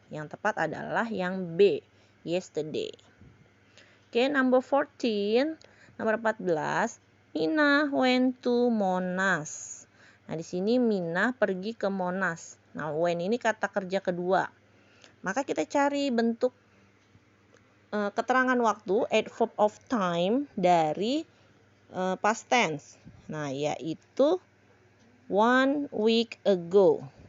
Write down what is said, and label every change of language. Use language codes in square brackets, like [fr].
[id] Yang tepat adalah yang B, yesterday. [en] Oke, number 14. [id] Nomor 14, [en] Mina went to Monas. [id] Nah, di sini Mina pergi ke Monas. Nah, when ini kata kerja kedua. Maka kita cari bentuk keterangan waktu, [en] add verb of time [id] dari past tense. Nah, yaitu [en] 1 week ago.